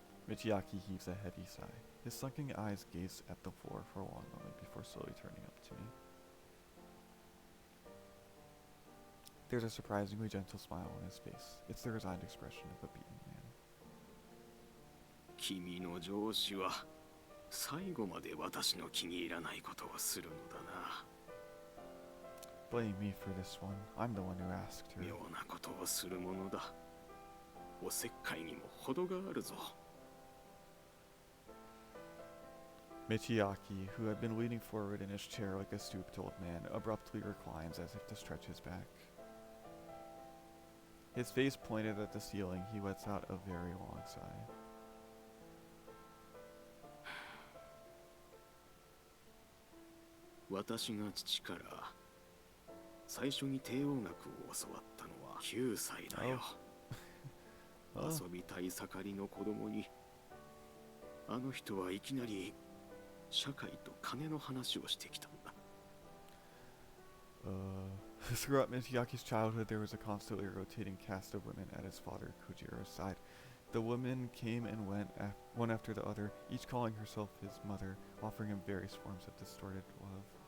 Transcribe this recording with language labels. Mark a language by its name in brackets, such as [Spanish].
[English] Michiaki heaves a heavy sigh. His sunken eyes gaze at the floor for a long moment before slowly turning up to me. There's a surprisingly gentle smile on his face. It's the resigned expression of a beaten man. [Japanese] 君の上司は最後まで私の気に入らないことをするのだな。 [English] Blame me for this one. I'm the one who asked her. [Japanese] 妙なことをするものだ。おせっかいにも程があるぞ。 [English] Michiaki, who had been leaning forward in his chair like a stooped old man, abruptly reclines as if to stretch his back. His face pointed at the ceiling, he lets out a very long sigh. [Japanese] 私が父から最初に帝王学を教わったのは9歳だよ。遊びたい盛りの子供に、あの人はいきなり社会と金の話をしてきたんだ。 [English] Throughout Michiaki's childhood, there was a constantly rotating cast of women at his father Kojiro's side. The women came and went, one after the other, each calling herself his mother, offering him various forms of distorted love.